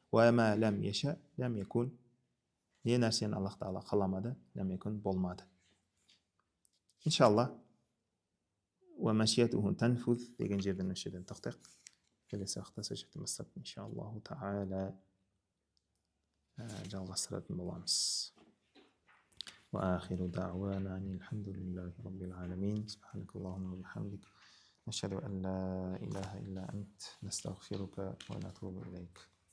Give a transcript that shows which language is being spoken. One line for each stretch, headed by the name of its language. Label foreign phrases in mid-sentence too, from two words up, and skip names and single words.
Kazakh: Не нәрсені Аллах тағала қаламады, болмады. Иншалла, деген жерден өшеден тоқтайық. Келесі уақытта сол жерден бастап,
Arabic: إن شاء الله تعالى
Kazakh: жалғастыратын боламыз.
Arabic: وآخر دعوانا أن الحمد لله رب العالمين سبحانك اللهم وبحمدك نشهد أن لا إله إلا أنت نستغفرك ونتوب إليك.